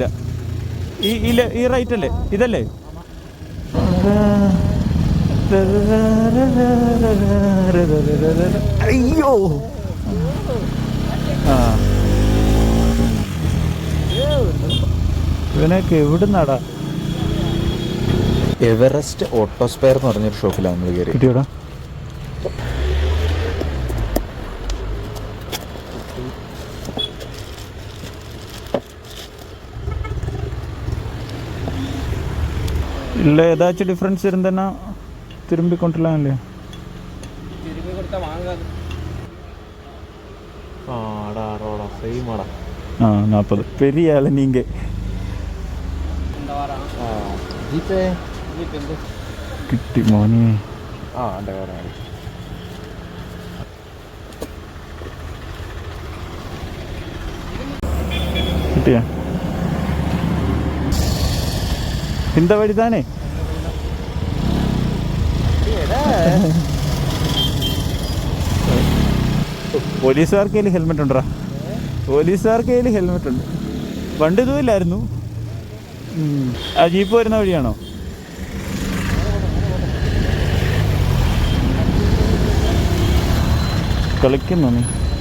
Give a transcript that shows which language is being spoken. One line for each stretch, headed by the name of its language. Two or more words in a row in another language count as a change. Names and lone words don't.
Malayalam: ഈ റൈറ്റ് അല്ലേ? ഇതല്ലേ? അയ്യോ ഇവനൊക്കെ എവിടുന്നാടാ? എവറസ്റ്റ് ഓട്ടോസ്പെയർ എന്ന് പറഞ്ഞൊരു ഷോപ്പിലാണ് നമ്മൾ കയറി. കിട്ടിയോടാ?
Tamil: இல்லை ஏதாச்சும் டிஃப்ரென்ஸ் இருந்தேன்னா திரும்பி கொண்டுலாம் இல்லையா? திரும்பி கொடுத்தா வாங்காது. ஆடா ஆடா செய்யுமாடா. 40 பெரிய ஆள் நீங்கள். இந்த வாரம் ஜிபே
Malayalam: കിട്ടി മോനെ. എൻ്റെ കാര്യം കിട്ടിയാ?
Tamil: இந்த வழி தானே?
Malayalam: പോലീസുകാർക്ക് കയ്യിൽ ഹെൽമെറ്റ് ഉണ്ടോ? പോലീസുകാർക്ക് കയ്യിൽ ഹെൽമെറ്റ് ഉണ്ട്. വണ്ടി ഇതുമില്ലായിരുന്നു. ആ ജീപ്പ് വരുന്ന വഴിയാണോ? കളിക്കുന്നു നീ?